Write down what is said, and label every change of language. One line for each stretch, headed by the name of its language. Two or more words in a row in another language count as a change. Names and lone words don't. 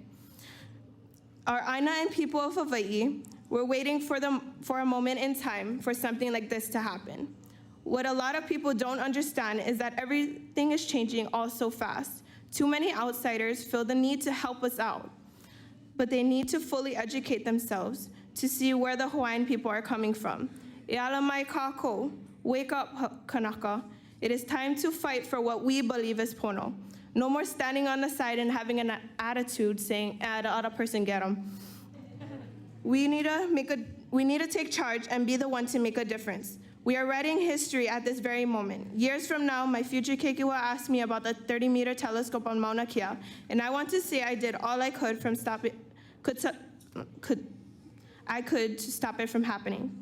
English: Our Aina and people of Hawaii were waiting for a moment in time for something like this to happen. What a lot of people don't understand is that everything is changing all so fast. Too many outsiders feel the need to help us out, but they need to fully educate themselves to see where the Hawaiian people are coming from.
Hawaiian: Iala mai kako,
English: wake up, Kanaka. It is time to fight for what we believe is pono. No more standing on the side and having an attitude saying, the other person get them. We need to take charge and be the one to make a difference. We are writing history at this very moment. Years from now, my future keiki will ask me about the 30-meter telescope on Mauna Kea, and I want to say I did all I could to stop it from happening.